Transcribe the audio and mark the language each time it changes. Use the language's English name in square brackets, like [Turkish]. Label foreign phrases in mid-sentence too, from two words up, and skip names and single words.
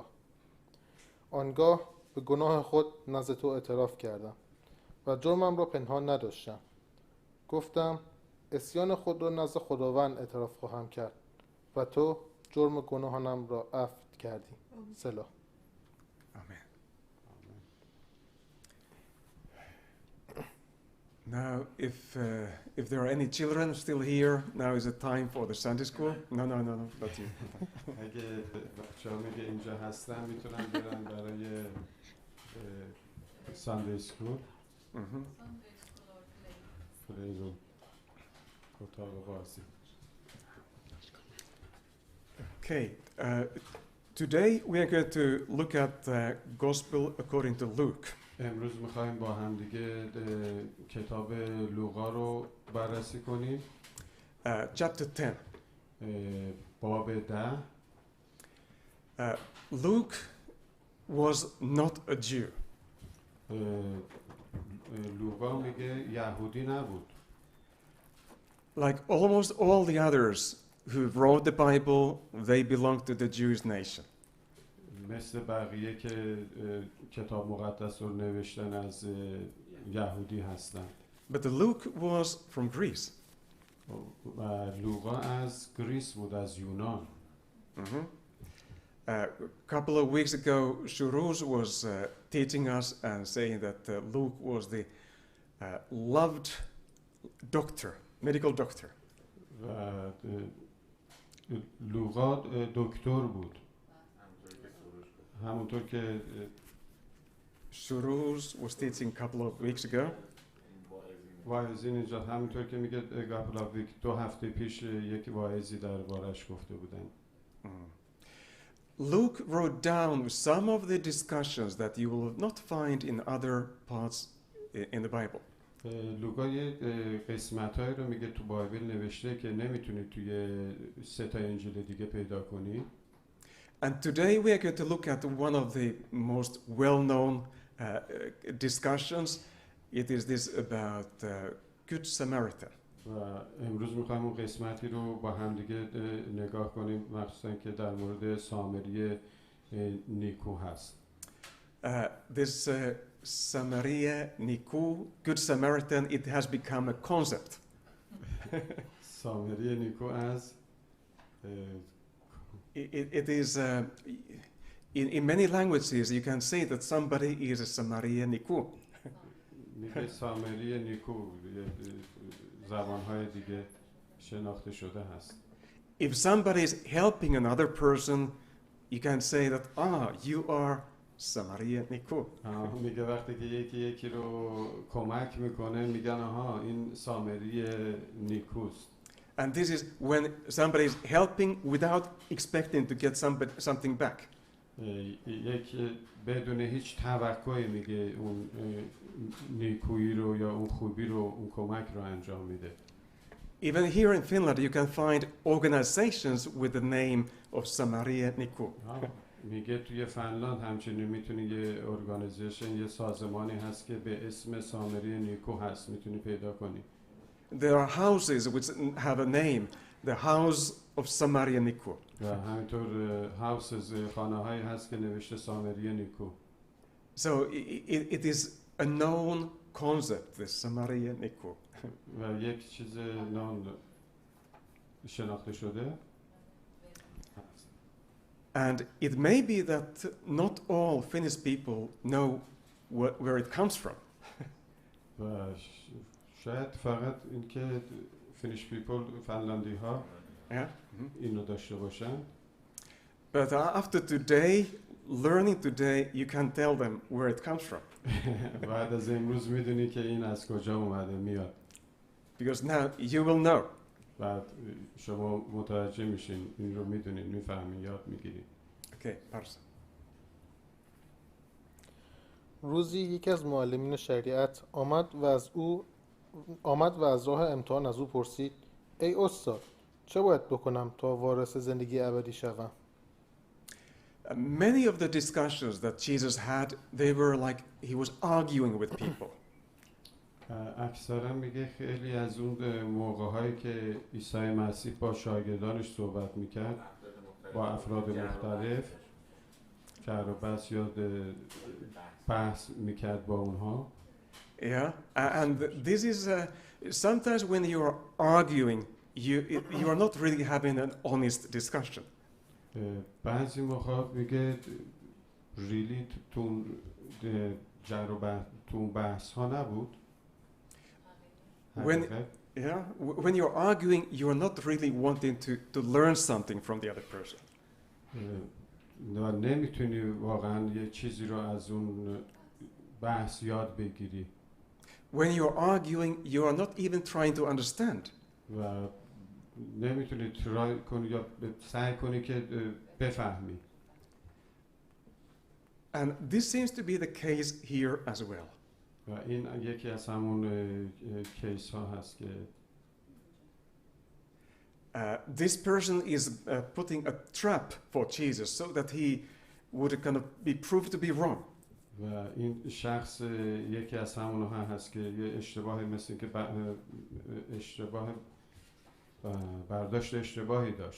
[Persian] آنگاه به گناه خود نزد تو اعتراف کردم و جرمم را پنهان نداشتم. گفتم عصیان خود را نزد خداوند اعتراف خواهم کرد و تو جرم گناهانم را عفو کردی. سلا. [English] Amen. Now, if there are any children still here, now is the time for the Sunday school. No, not you. [Persian] اگه بچه‌ها میگه اینجا هستن میتونن برن برای [English] Sunday school. [Persian] پلی رو اتاق بازی. [English] Okay, today we are going to look at the Gospel according to Luke. [Persian] امروز میخوایم با هم دیگه کتاب لوقا رو بررسی کنیم. [English] Chapter 10. [Persian] باب 10. [English] Luke was not a Jew. [Persian] لوقا میگه یهودی نبود. [English] Like almost all the others who wrote the Bible, they belonged to the Jewish nation. [Persian] مثل بقیه که کتاب مقدس رو نوشتن از یهودی هستن. [English] But Luke was from Greece. [Persian] و لوقا از گریس بود، از یونان. [English] A couple of weeks ago, Shuruz was teaching us and saying that Luke was the loved doctor, medical doctor. [Persian] و لوقا دکتر بود. همونطور که [English] Shuruz was teaching a couple of weeks ago. [Persian] واعظین اینجا همونطور که میگه [English] couple of weeks [Persian] 2 هفته پیش یکی واعظی دربارش گفته بودن. [English] Luke wrote down some of the discussions that you will not find in other parts in the Bible. [Persian] لوقا یه قسمت‌هایی رو میگه تو بایبل نوشته که نمیتونی توی 3 تا انجیل دیگه پیدا کنی. [English] And today we are going to look at one of the most well-known discussions. It is this about Good Samaritan. [Persian] و امروز میخوایم اون قسمتی رو با هم دیگه نگاه کنیم، مخصوصا که در مورد سامری نیکو هست. [English] This Samaria Niku, Good Samaritan, it has become a concept. [Persian] سامری نیکو از [English] It is in many languages you can say that somebody is a Samaria Niku. [Persian] میگه سامری نیکو زبانهای دیگه شناخته شده هست. [English] If somebody is helping another person, you can say that you are Samaria Niku. [Persian] میگه وقتی که یکی رو کمک میکنه میگن این سامری نیکوست. [English] And this is when somebody is helping without expecting to get something back. [Persian] یک بدون هیچ توقعی میگه اون نیکویی رو یا اون خوبی رو، اون کمک رو انجام میده. [English] Even here in Finland you can find organizations with the name of Samaria Niku. [Persian] میگه توی فنلاند همچنین میتونی یه ارگانیزیشن، یه سازمانی هست که به اسم سامری نیکو هست، میتونی پیدا کنی. [English] There are houses which have a name, the house of Samaria Niku. [Persian] و همینطور هاوسز، خانه‌هایی هست که نوشته سامری نیکو. [English] So it is a known concept, the Samaria Niku. [Persian] و یک چیز نام شناخته شده. [English] And it may be that not all Finnish people know where it comes from. [Persian] و شاید فقط اینکه [English] Finnish people, [Persian] فنلاندی ها اینو داشته باشن. [English] But after today, learning today, you can tell them where it comes from. [Persian] بعد از امروز میدونی که این از کجا اومده میاد. [English] Because now you will know. [Persian] بعد شما متوجه میشین، این رو میدونین، میفهمین، یاد میگیرین. [English] Okay, Farsi. [Persian] روزی یکی از معلمین شریعت آمد و از راه امتحان از او پرسید: ای استاد، چه باید بکنم تا وارث زندگی ابدی شوم؟ [English] Many of the discussions that Jesus had, they were like he was arguing with people. [Persian] اکثرا میگه خیلی از اون موقع‌هایی که عیسی مسیح با شاگردانش صحبت میکرد، با افراد مختلف کار و بحث یا بحث میکرد با اونها. [English] Yeah, and this is sometimes when you are arguing, you are not really having an honest discussion. [Persian] بعضی موقع میگه ریلی تو بحث ها نبود. [English] When you're arguing, you're not really wanting to learn something from the other person. [Persian] نمیتونی واقعا یه چیزی رو از اون بحث یاد بگیری. [English] When you're arguing, you are not even trying to understand. [Persian] و نمیتونی ترای کنی یا سعی کنی که بفهمی. [English] And this seems to be the case here as well. [Persian] و این یکی از همون کیس ها هست که [English] this person is putting a trap for Jesus so that he would kind of be proved to be wrong. [Persian] و این شخص یکی از همون ها هست که یه اشتباهی مثل که برداشت اشتباهی داشت.